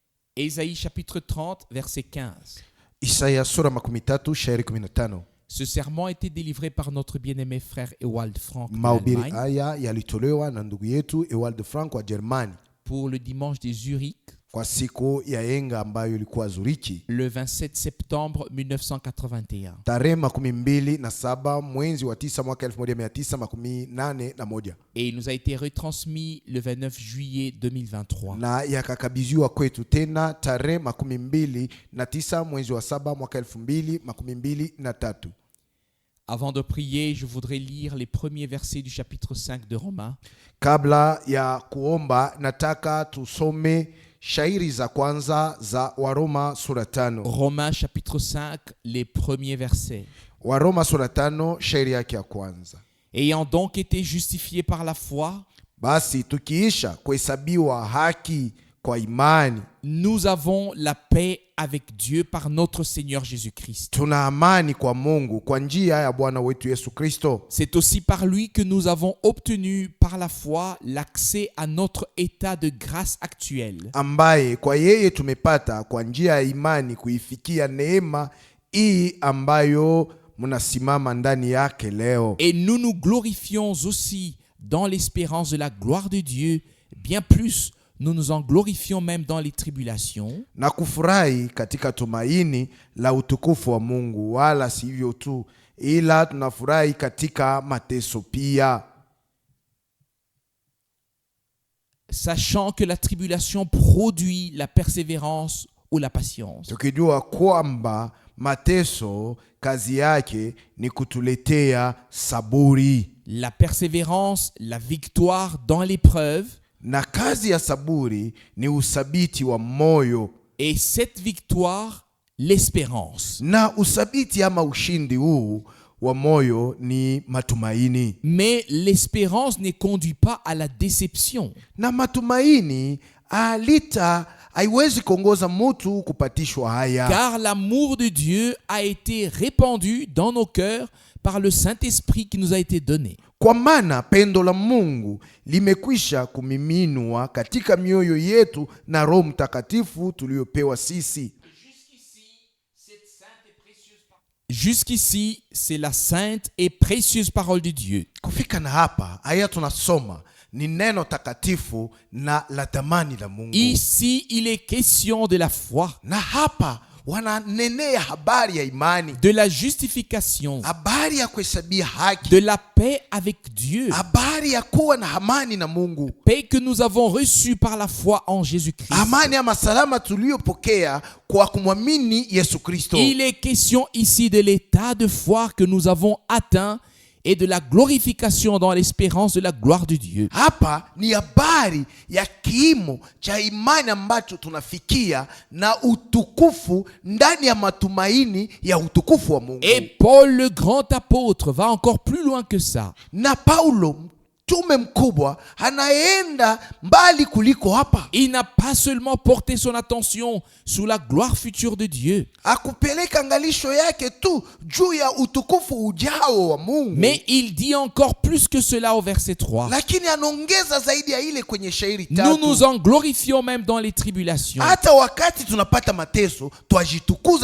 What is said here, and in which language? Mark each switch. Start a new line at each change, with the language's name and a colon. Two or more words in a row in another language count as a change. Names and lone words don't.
French: Ésaïe chapitre 30, verset 15.
Swahili: Isaya sura 13 shairi 15.
French: Ce serment a été délivré par notre bien-aimé frère Ewald Frank de
Swahili: Mahubiri
French: l'Allemagne
Swahili: haya yalitolewa na ndugu yetu Ewald Frank wa Germani
French: pour le dimanche des Zurich,
Swahili: kwa siku ya yenga ambayo ilikuwa Zurichi
French: le 27 septembre 1981.
Swahili: tarehe 27 mwezi wa 9 mwaka 1981,
French: Et il nous a été retransmis le 29 juillet 2023.
Swahili: na yakakabidhiwa kwetu tena tarehe 29 mwezi wa 7 mwaka 2023.
French: Avant de prier, je voudrais lire les premiers versets du chapitre 5 de Romains.
Swahili: Kabla ya kuomba nataka tusome shairi za kwanza za Waroma sura 5.
French: Romains chapitre 5, les premiers versets.
Swahili: Waroma sura 5 shairi yake ya kwanza.
French: Ayant donc été justifiés par la foi,
Swahili: Basi tukiisha kuhesabiwa haki kwa imani,
French: nous avons la paix avec Dieu par notre Seigneur Jésus-Christ.
Swahili: tuna amani kwa Mungu kwa njia ya Bwana wetu Yesu Kristo.
French: C'est aussi par lui que nous avons obtenu par la foi l'accès à notre état de grâce actuel.
Swahili: Ambaye kwa yeye tumepata kwa njia ya imani kuifikia neema hii ambayo mnasimama ndani yake leo.
French: Et nous nous glorifions aussi dans l'espérance de la gloire de Dieu. Bien plus, nous nous en glorifions même dans les tribulations,
Swahili: Na kufurahi katika tumaini la utukufu wa Mungu, wala sivyo tu, ila tunafurahi katika mateso pia,
French: sachant que la tribulation produit la persévérance ou la patience.
Swahili: tukijua kwamba mateso kazi yake ni kutuletea saburi,
French: La persévérance, la victoire dans l'épreuve,
Swahili: na kazi ya saburi ni usabiti wa moyo,
French: et cette victoire, l'espérance.
Swahili: na usabiti ama ushindi huu wa moyo ni matumaini,
French: Mais l'espérance ne conduit pas à la déception.
Swahili: na matumaini haiwezi kuongoza mtu kupatishwa haya.
French: Car l'amour de Dieu a été répandu dans nos cœurs par le Saint-Esprit qui nous a été donné.
Swahili: Kwa maana pendo la Mungu limekwisha kumiminwa katika mioyo yetu na Roho Mtakatifu tuliopewa sisi.
French: Jusqu'ici, c'est la sainte et précieuse parole de Dieu.
Swahili: Kufika na hapa, haya tunasoma ni neno takatifu na la thamani la Mungu.
French: Ici, il est question de la foi,
Swahili: Na hapa wananenea habari ya imani,
French: de la justification,
Swahili: habari ya kuhesabia haki,
French: de la paix avec Dieu.
Swahili: habari ya kuwa na amani na Mungu,
French: Paix que nous avons reçue par la foi en Jésus-Christ.
Swahili: amani ama salama tuliyopokea kwa kumwamini Yesu Kristo.
French: Il est question ici de l'état de foi que nous avons atteint et de la glorification dans l'espérance de la gloire de Dieu.
Swahili: Hapa ni habari ya kiimo cha imani ambacho tunafikia na utukufu ndani ya matumaini ya utukufu wa Mungu.
French: Et Paul, le grand apôtre, va encore plus loin que ça.
Swahili: Na Paulo mtume mkubwa anaenda mbali kuliko hapa.
French: Il n'a pas seulement porté son attention sur la gloire future de Dieu,
Swahili: Akupeleka angalisho yake tu juu ya utukufu ujao wa Mungu,
French: mais il dit encore plus que cela au verset 3.
Swahili: lakini anaongeza zaidi ya ile kwenye shairi
French: Nous nous 3. en glorifions même dans les tribulations.
Swahili: Hata wakati tunapata mateso twajitukuza,